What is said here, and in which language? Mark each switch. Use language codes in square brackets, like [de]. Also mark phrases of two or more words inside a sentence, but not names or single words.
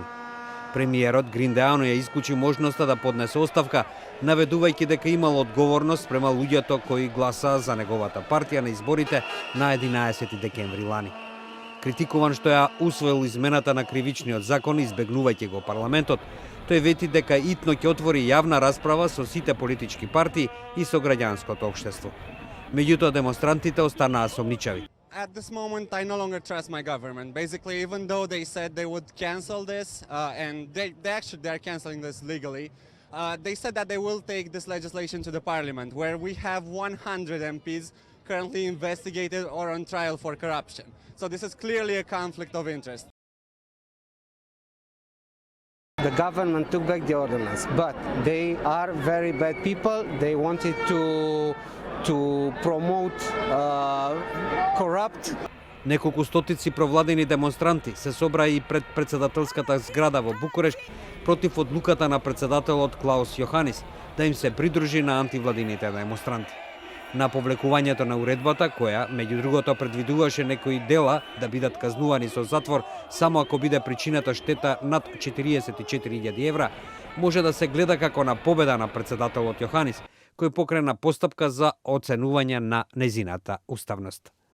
[mk] Премиерот Гриндеану ја исклучи можноста да поднесе оставка, наведувајќи дека имал одговорност према луѓето кои гласаа за неговата партија на изборите на 11 декември лани. Критикуван што ја усвоил измената на кривичниот закон, избегнувајќи го парламентот, тој вети дека итно ќе отвори јавна расправа со сите политички партии и со граѓанското општество. Меѓутоа демонстрантите останаа сомничави. [en] At this moment, I no longer trust my government. Basically, even though they said they would cancel this, and they are canceling this legally, they said that they will take this legislation to the parliament, where we have 100 MPs currently investigated or on trial for corruption. So this is clearly a conflict of interest. The government took back the ordinance, but they are very bad people. They wanted to promote corrupt. [mk] Неколку стотици провладени демонстранти се собраа и пред председателската зграда во Букурешт против одлуката на председателот Клаус Јоханис да им се придружи на антивладините демонстранти. На повлекувањето на уредбата, која, меѓу другото, предвидуваше некои дела да бидат казнувани со затвор само ако биде причината штета над 44.000 евра, може да се гледа како на победа на председателот Јоханис, кој покрена постапка за оценување на незината уставност.